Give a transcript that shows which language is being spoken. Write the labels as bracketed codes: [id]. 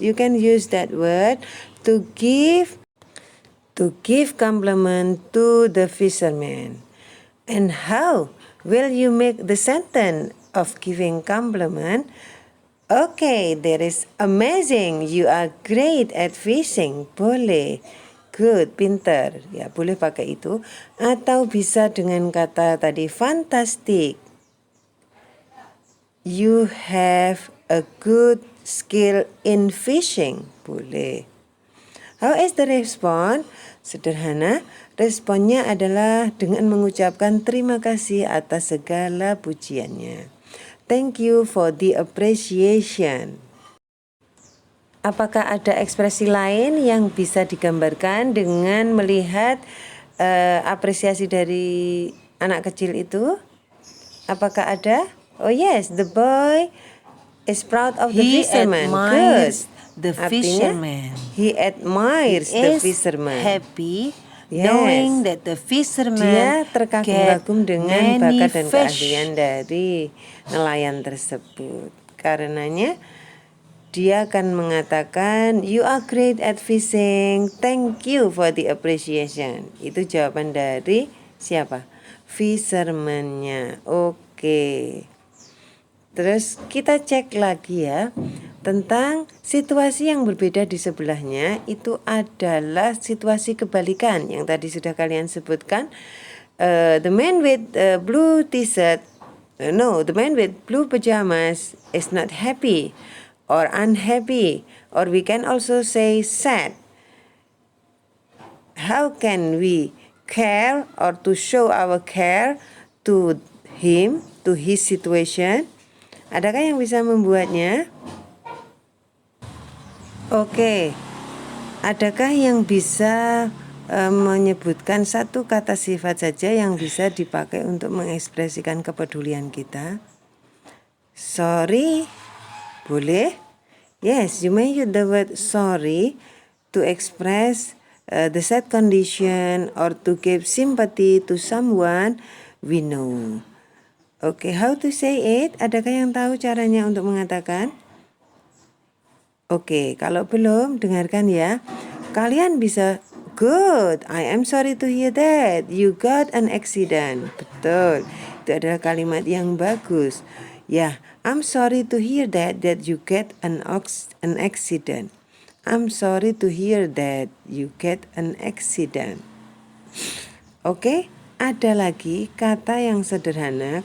[en] You can use that word to give compliment to the fisherman. And how will you make the sentence of giving compliment? Okay, that is amazing. You are great at fishing. [id] Boleh. [en] Good, [id] pinter. Ya, boleh pakai itu. Atau bisa dengan kata tadi fantastic. [en] You have a good skill in fishing. [id] Boleh. [en] How is the response? [id] Sederhana, responnya adalah dengan mengucapkan terima kasih atas segala pujiannya. [en] Thank you for the appreciation. [id] Apakah ada ekspresi lain yang bisa digambarkan dengan melihat apresiasi dari anak kecil itu? Apakah ada? [en] Oh yes, the boy is proud of the fisherman. Good. The fisherman. He admires the fisherman. Happy knowing that the fisherman [id] dia terkagum-kagum dengan bakat dan keahlian dari nelayan tersebut. Karenanya dia akan mengatakan, [en] you are great at fishing. Thank you for the appreciation. [id] Itu jawaban dari siapa? Fisherman-nya. Oke. Terus kita cek lagi ya, tentang situasi yang berbeda di sebelahnya. Itu adalah situasi kebalikan yang tadi sudah kalian sebutkan. [en] The man with blue t-shirt, the man with blue pajamas is not happy or unhappy, or we can also say sad. How can we care or to show our care to him, to his situation. [id] Adakah yang bisa membuatnya? Oke. Adakah yang bisa menyebutkan satu kata sifat saja yang bisa dipakai untuk mengekspresikan kepedulian kita? [en] Sorry, boleh? Yes, you may use the word sorry to express the sad condition or to give sympathy to someone we know. Oke, how to say it? [id] Adakah yang tahu caranya untuk mengatakan? Oke, kalau belum, dengarkan ya. Kalian bisa, [en] good, I am sorry to hear that you got an accident. [id] Betul, itu adalah kalimat yang bagus. Ya, [en] I'm sorry to hear that you get an accident. I'm sorry to hear that you get an accident. [id] Oke, ada lagi kata yang sederhana.